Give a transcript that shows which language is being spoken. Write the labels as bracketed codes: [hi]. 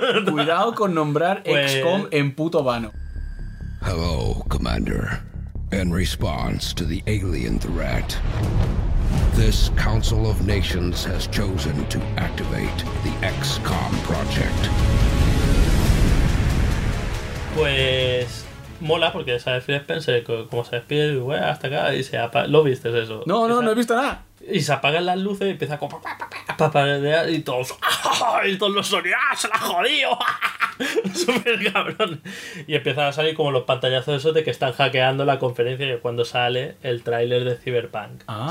[es] Cuidado con nombrar XCOM en puto vano. [en] Hello, Commander. In response to the alien threat, this Council of Nations has chosen to activate the XCOM project. [es] Pues. Mola, porque sabes, Phil Spencer, como se despide, bueno, hasta acá, y se apaga. ¿Lo viste eso? No, no, no he visto nada. Y se apagan las luces y empieza como y todos, y todos los sonidos, ¡ah, se la jodió! Súper cabrón. Y empiezan a salir como los pantallazos esos de que están hackeando la conferencia, y cuando sale el tráiler de Cyberpunk. Ah.